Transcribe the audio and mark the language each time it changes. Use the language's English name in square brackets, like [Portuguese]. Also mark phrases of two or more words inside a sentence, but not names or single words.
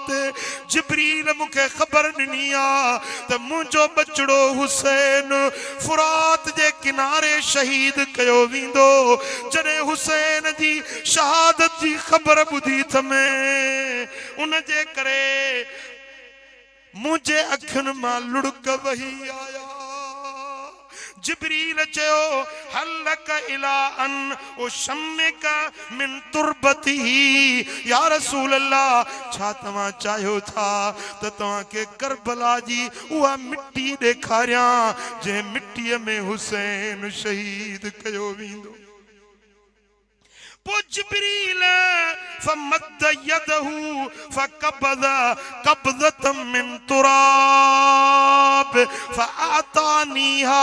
[Sindhi] जिब्रील मुखे खबर ॾिनी आ त मुंहिंजो बचड़ो हुसैन फुरात जे किनारे शहीद कयो वेंदो। जॾहिं हुसैन जी शहादत जी खबर ॿुधी त में उन जे करे मुझे अखियुनि मां लुड़क वही आया। जिब्रील चयो [Arabic] هل لك إلى أن أشمك من تربتي. يا رسول الله, [Sindhi] छा तव्हां चाहियो था त तव्हां के करबला जी उहा मिट्टी ॾेखारियां जंहिं मिट्टीअ में हुसैन शहीद कयो वेंदो? [Arabic] جبريل فمد يده فقبض قبضة من تراب فأعطانيها.